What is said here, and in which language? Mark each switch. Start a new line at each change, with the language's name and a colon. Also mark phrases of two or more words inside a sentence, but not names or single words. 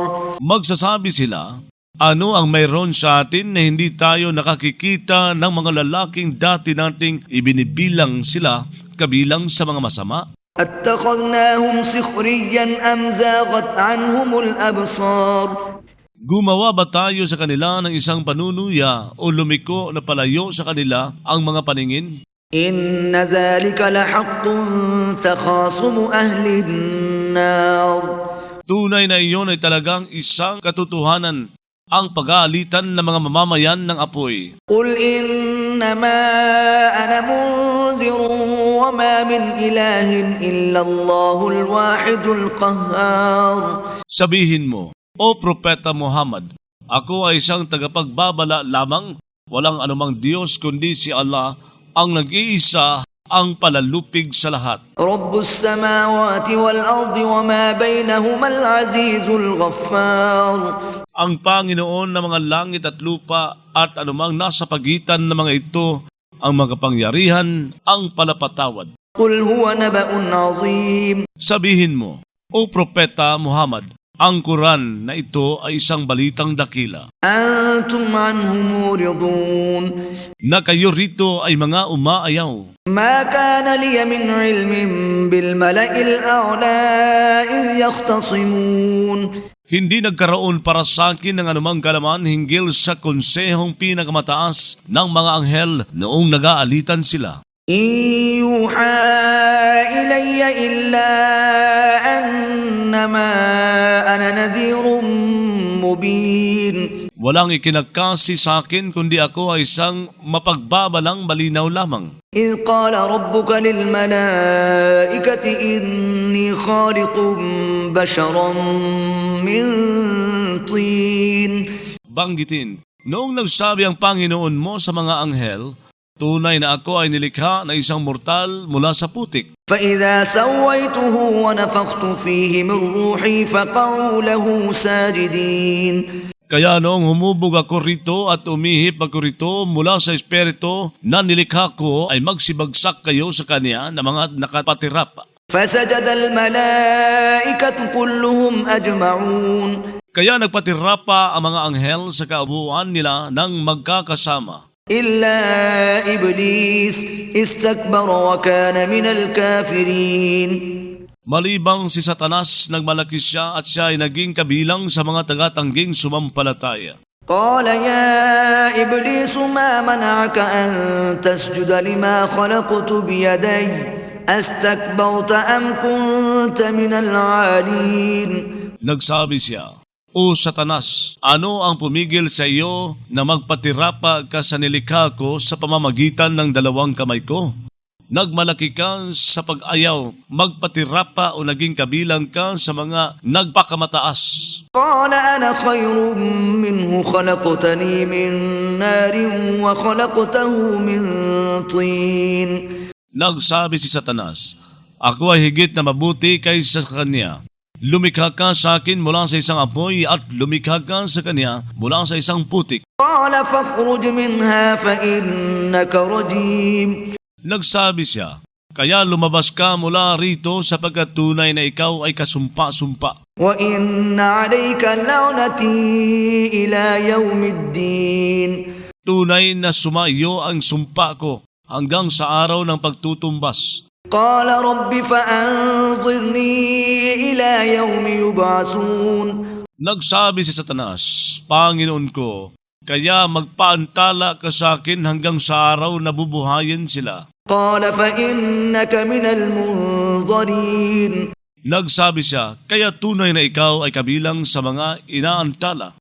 Filipino: Magsasabi sila, ano ang mayroon sa atin na hindi tayo nakakikita ng mga lalaking dati nating ibinibilang sila kabilang sa mga masama?
Arabic: أتخذناهم سخريا أم زاغت عنهم الأبصار.
Filipino: Gumawa ba tayo sa kanila ng isang panunuya o lumiko na palayo sa kanila ang mga paningin?
Arabic: إن ذلك لحق تخاصم أهل النار.
Filipino: Tunay na iyon ay talagang isang katotohanan, ang pag-aalitan ng mga mamamayan ng apoy.
Arabic: قل إنما أنا منذر وما من إله إلا الله الواحد القهار.
Filipino: Sabihin mo, O Propeta Muhammad, ako ay isang tagapagbabala lamang, walang anumang Diyos kundi si Allah, ang nag-iisa, ang palalupig sa lahat.
Arabic: رب السماوات والأرض وما بينهما العزيز الغفار.
Filipino: Ang Panginoon ng mga langit at lupa at anumang nasa pagitan ng mga ito, ang makapangyarihan, ang palapatawad.
Arabic: قل هو نبأ عظيم.
Filipino: Sabihin mo, O Propeta Muhammad, ang Quran na ito ay isang balitang dakila,
Arabic: أنتم عنه معرضون.
Filipino: na kayo rito ay mga umaayaw.
Arabic: ما كان لي من علم بالملأ الأعلى إذ يختصمون.
Filipino: Hindi nagkaroon para sa akin ng anumang kalaman hinggil sa konsehong pinakamataas ng mga anghel noong nag-aalitan sila.
Arabic: إن يوحى إلي إلا أنما أنا نذير مبين.
Filipino: Walang ikinagkasi sa akin kundi ako ay isang mapagbabalang malinaw lamang.
Arabic: إذ قال ربك للملائكة إني خالق بشرا من طين.
Filipino: Banggitin, noong nagsabi ang Panginoon mo sa mga anghel, tunay na ako ay nilikha na isang mortal mula sa putik.
Arabic: فإذا سويته ونفخت فيه من روحي فقعوا له ساجدين.
Filipino: Kaya noong humubog ako rito at umihip ako rito mula sa espiritu na nilikha ko ay magsibagsak kayo sa kanya na mga nakapatirap.
Arabic: فسجد الملائكة كلهم أجمعون.
Filipino: Kaya nagpatirapa ang mga anghel sa kaubuan nila ng magkakasama.
Arabic: إلا إبليس استكبر وكان من الكافرين.
Filipino: Malibang si Satanas, nagmalaki siya at siya ay naging kabilang sa mga tagatangging sumampalataya.
Arabic: قال يا إبليس ما منعك أن تسجد لما خلقت بيدي أستكبرت أم كنت من العالين.
Filipino: Nagsabi siya, O Satanas, ano ang pumigil sa iyo na magpatirapa ka sa nilikha ko sa pamamagitan ng dalawang kamay ko? Nagmalaki ka sa pag-ayaw, magpatirapa o naging kabilang ka sa mga nagpakamataas.
Arabic: قال أنا خير منه خلقتني من نار وخلقته من طين.
Filipino: Nagsabi si Satanas, Ako ay higit na mabuti kaysa sa kanya. Lumikha ka sa akin mula sa isang apoy at lumikha ka sa kanya mula sa isang putik.
Arabic: قال فاخرج منها فإنك رجيم.
Filipino: Nagsabi siya, Kaya lumabas ka mula rito sapagkat tunay na ikaw ay kasumpa-sumpa.
Arabic: وإن عليك لعنتي إلى يوم الدين.
Filipino: Tunay na sumaiyo ang sumpa ko hanggang sa araw ng pagtutumbas.
Arabic: قال رب فأنظرني إلى يوم يبعثون.
Filipino: Nagsabi si Satanas, Panginoon ko, kaya magpaantala ka sa akin hanggang sa araw na bubuhayin sila.
Arabic: قال فإنك من المنظرين.
Filipino: Nagsabi siya, kaya tunay na ikaw ay kabilang sa mga inaantala.